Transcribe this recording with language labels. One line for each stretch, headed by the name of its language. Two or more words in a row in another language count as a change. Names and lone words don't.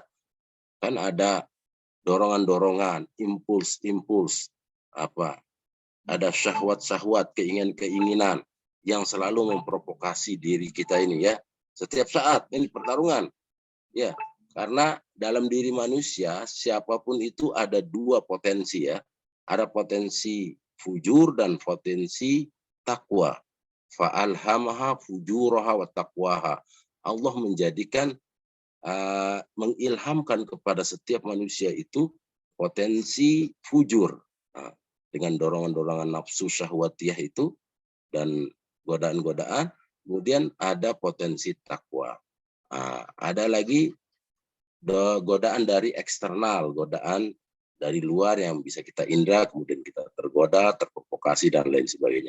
Indonesian: Kan ada dorongan-dorongan, impuls-impuls, ada syahwat-syahwat, keinginan-keinginan yang selalu memprovokasi diri kita ini ya. Setiap saat ini pertarungan. Ya, karena dalam diri manusia siapapun itu ada dua potensi ya. Ada potensi fujur dan potensi takwa.
Arabic: فألهمها فجورها وتقواها.
Indonesian: Allah menjadikan mengilhamkan kepada setiap manusia itu potensi fujur dengan dorongan-dorongan nafsu syahwatiyah itu dan godaan-godaan. Kemudian ada potensi takwa. Ada lagi godaan dari eksternal, godaan dari luar yang bisa kita indra, kemudian kita tergoda, terprovokasi dan lain sebagainya.